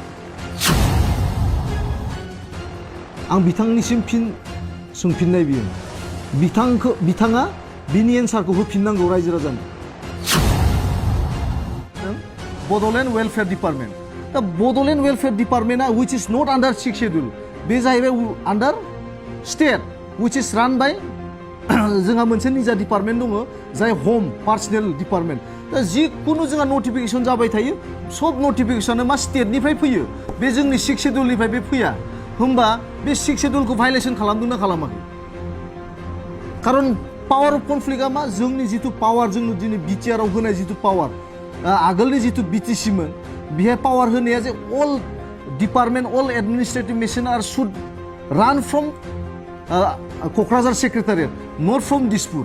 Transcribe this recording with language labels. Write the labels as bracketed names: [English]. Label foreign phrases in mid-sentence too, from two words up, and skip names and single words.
[Bodo] आं बिथांनिसिम फिन सोंफिननाय बियो। बिथाङा बिनि एन्सारखौ होफिननांगौ रायजो राजानो। बड'लेण्ड वेलफेयार डिपार्टमेन्ट। दा बड'लेण्ड वेलफेयार डिपार्टमेन्टआ [English] which is not under 6th schedule [Bodo] बे जाहैबाय [English] under state which is run by [Bodo] जोंहा मोनसे निजा डिपार्टमेन्ट दङ जाय हम पार्सनेल डिपार्टमेन्ट। दा जिखुनु जोंहा नटिफिकेसन जाबाय थायो सब नटिफिकेसना मा स्टेटनिफ्राय फैयो, बे जोंनि 6th शेड्युलनिफ्राय बे फैया। होमबा बे 6th शेड्युलखौ भायलेसन खालामदोंना खालामाखै? खारन [English] power of conflict [Bodo] मा जोंनि जितु पावार जोंनो दिनै बिटिआरआव होनाय जितु पावार आगोलनि जितु बिटिसिमोन बेहाय पावार होनाया [English] that all department all administrative machine are should run from Kokrajhar secretariat not from Dispur.